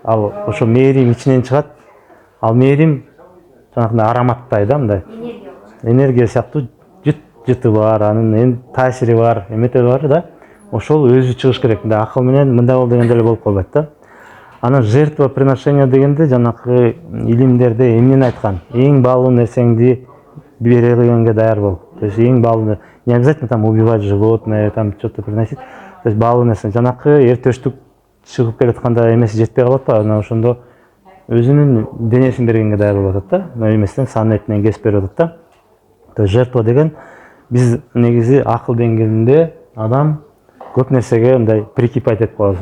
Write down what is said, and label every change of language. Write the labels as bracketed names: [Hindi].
[Kyrgyz] Ал ошо мээрим ичинен чыгат. Ал мээрим жанакындай ароматтай да, мындай энергия сыяктуу жыты бар, анын таасири бар, эметеби бар да. Ошол өзү чыгыш керек. Мындай акыл менен мындай бол дегенде эле болуп калбайт да. Анан жертвоприношение дегенде жанакы илимдерде эмнени айткан? Эң баалуу нерсеңди бере дегенге даяр бол. [Russian] То есть [Kyrgyz] эң баалуу, [Russian] не обязательно там убивать животное, там что-то приносить. [Kyrgyz] То есть баалуу нерсе жанакы эртештүк чыгып келатканда эмеси жетпей калат па? Анан ошондо өзүнүн денесин бергенге даяр болуп атат да. Мына эмесинен сан этинен кесип берип атат да. То есть жертва деген биз негизи акыл деңгээлинде адам көп нерсеге мындай прикипать этип калабыз.